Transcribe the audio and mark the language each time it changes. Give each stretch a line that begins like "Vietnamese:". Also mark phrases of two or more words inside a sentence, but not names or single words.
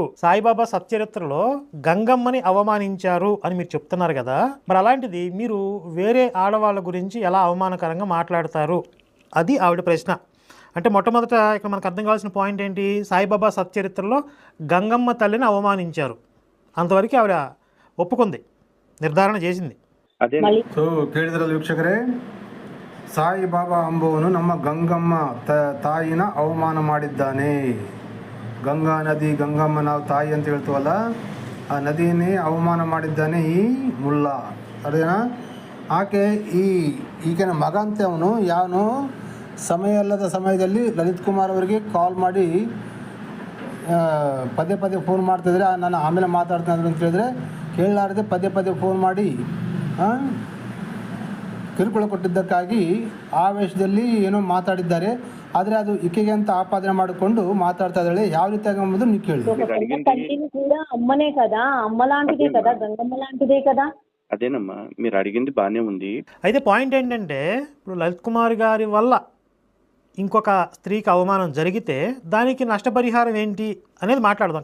Telugu: సాయిబాబా సచ్చరిత్రలో గంగమ్మని అవమానించారు అని మీరు చెప్తున్నారు కదా, మరి అలాంటిది మీరు వేరే ఆడవాళ్ళ గురించి ఎలా అవమానకరంగా మాట్లాడతారు? అది ఆవిడ ప్రశ్న. అంటే మొట్టమొదట ఇక్కడ మనకు అర్థం కావాల్సిన పాయింట్ ఏంటి? సాయిబాబా సచ్చరిత్రలో గంగమ్మ తల్లిని అవమానించారు, అంతవరకు ఆవిడ ఒప్పుకుంది, ನಿರ್ಧಾರಣ చేసింది.
Kannada: ಸೊ ಕೇಳಿದ್ರಲ್ಲ ವೀಕ್ಷಕರೇ, ಸಾಯಿಬಾಬಾ ಅಂಬುವನು ನಮ್ಮ ಗಂಗಮ್ಮ ತಾಯಿನ ಅವಮಾನ ಮಾಡಿದ್ದಾನೆ. ಗಂಗಾ ನದಿ, ಗಂಗಮ್ಮ ನಾವು ತಾಯಿ ಅಂತ ಹೇಳ್ತೀವಲ್ಲ, ಆ ನದಿನೇ ಅವಮಾನ ಮಾಡಿದ್ದಾನೆ ಈ ಮುಲ್ಲಾ. ಅದೇನಾ ಆಕೆ ಈಗಿನ ಮಗ ಅಂತ ಅವನು ಯಾವನು ಸಮಯ ಅಲ್ಲದ ಸಮಯದಲ್ಲಿ ಲಲಿತ್ ಕುಮಾರ್ ಅವರಿಗೆ ಕಾಲ್ ಮಾಡಿ ಪದೇ ಪದೇ ಫೋನ್ ಮಾಡ್ತಿದ್ರೆ, ನಾನು ಆಮೇಲೆ ಮಾತಾಡ್ತೀನಿ ಅಂತ ಹೇಳಿದ್ರೆ ಕೇಳಲಾರದೆ ಪದೇ ಪದೇ ಫೋನ್ ಮಾಡಿ ಕಿರುಕುಳ ಕೊಟ್ಟಿದ್ದಕ್ಕಾಗಿ ಆವೇಶದಲ್ಲಿ ಏನೋ ಮಾತಾಡಿದ್ದಾರೆ. ಆದರೆ ಅದು ಈಕೆಗೆ ಅಂತ ಆಪಾದನೆ ಮಾಡಿಕೊಂಡು ಮಾತಾಡ್ತಾ ಇದ್ದಾಳೆ. ಯಾವ ರೀತಿಯಾಗಿ ಎಂಬುದು ನೀವು ಕೇಳಿ.
Telugu: తల్లిని కూడా అమ్మనే కదా, అమ్మ లాంటిదే కదా, గంగమ్మ లాంటిదే కదా. అదేనమ్మా, మీరు అడిగింది బాగానే ఉంది. అయితే పాయింట్ ఏంటంటే, ఇప్పుడు లలిత్ కుమార్ గారి వల్ల ఇంకొక స్త్రీకి అవమానం జరిగితే దానికి నష్టపరిహారం ఏంటి అనేది మాట్లాడదాం.